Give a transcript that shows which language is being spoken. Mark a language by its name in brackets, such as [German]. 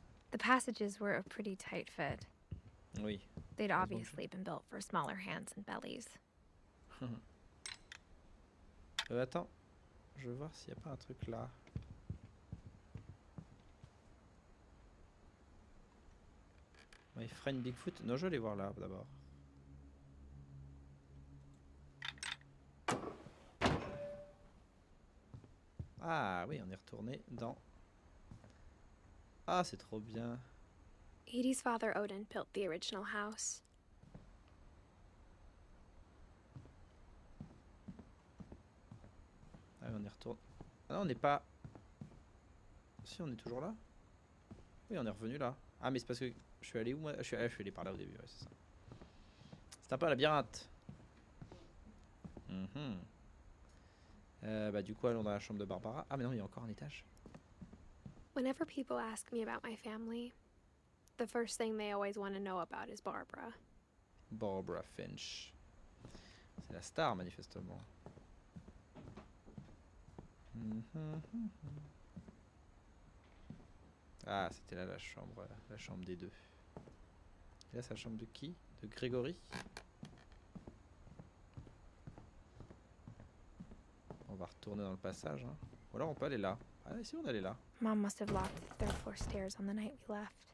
[English] The passages were a pretty tight fit. [French] Oui. [English] They'd obviously been built for smaller hands and bellies. [French] Attends, je veux voir s'il n'y a pas un truc là. [English] My friend Bigfoot. [French] Non, je vais aller voir là d'abord. Ah oui, on est retourné dans... Ah, c'est trop bien. [English] Edie's father Odin built the original house. [French] Ah oui, on est retourné. Ah non, on n'est pas... Si, on est toujours là. Oui, on est revenu là. Ah, mais c'est parce que je suis allé où moi? Je suis allé par là au début, ouais, c'est ça. C'est un peu un labyrinthe. Bah du coup, allons dans la chambre de Barbara. Ah mais non, il y a encore un étage. [English] Whenever people ask me about my family, the first thing they always want to know about is Barbara. Barbara Finch. [French] C'est la star, manifestement. Ah, c'était là la chambre des deux. Et là, c'est la chambre de qui? De Grégory? On va retourner dans le passage. Hein. Ou alors on peut aller là. Ah, ici on allait là. [English] Mom must have locked the third floor stairs on the night we left.